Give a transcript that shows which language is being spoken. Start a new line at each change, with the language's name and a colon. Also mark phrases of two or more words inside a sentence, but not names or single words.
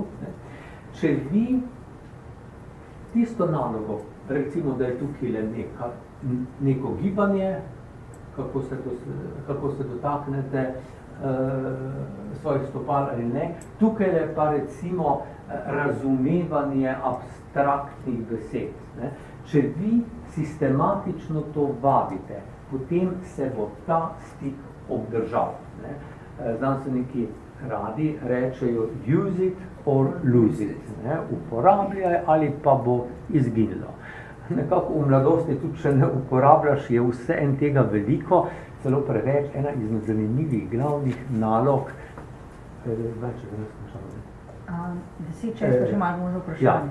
Slovenian: Če vi tisto nalogo, recimo, da je tukaj neko gibanje, kako se dotaknete svojih stopal ali ne, tukaj je pa recimo razumevanje abstraktnih besed. Če vi sistematično to vadite, potem se bo ta stik obdržal. Znanstveniki radi rečejo
English: use it or lose it.
Slovenian: Uporabljaj ali pa bo izginilo. Nekako v mladosti tudi, če ne uporabljaš, je vse en tega veliko, celo preveč, ena izmed zanimivih glavnih nalog, 10 čez, pa še malo možno vprašanje.